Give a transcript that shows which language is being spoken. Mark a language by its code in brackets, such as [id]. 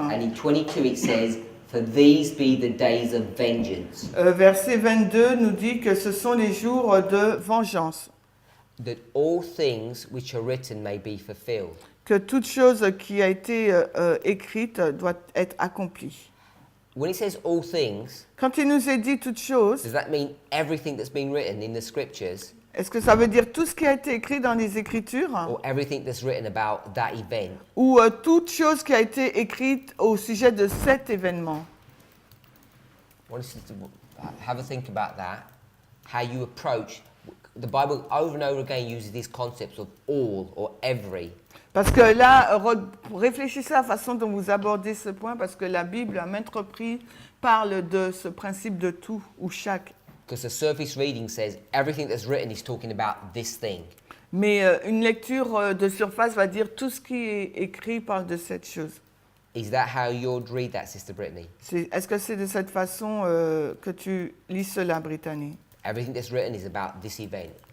[en] and in 22 it says, "For these be the days of vengeance, [fr] Verset 22 nous dit que ce sont les jours de vengeance, [en] that all things which are written may be fulfilled." [fr] que toute chose qui a été écrite doit être accomplie. [en] When it says all things, [fr] Quand il nous est dit toute chose, [en] does that mean everything that's been written in the scriptures, [fr] est-ce que ça veut dire tout ce qui a été écrit dans les Écritures [en] or everything that's written about that event? [fr] ou toute chose qui a été écrite au sujet de cet événement? [en] I want us to have a think about that, how you approach. The Bible over and over again uses these concepts of all or every. [fr] Parce que là, réfléchissez à la façon dont vous abordez ce point, parce que la Bible, à maintes reprises, parle de ce principe de tout ou chaque. [en] Because the surface reading says everything that's written is talking about this thing. [fr] Mais une lecture de surface va dire tout ce qui est écrit parle de cette chose. [en] Is that how you'd read that, Sister Brittany? [fr] Est-ce que c'est de cette façon que tu lis cela, Brittany? [en] Everything that's written is about this event.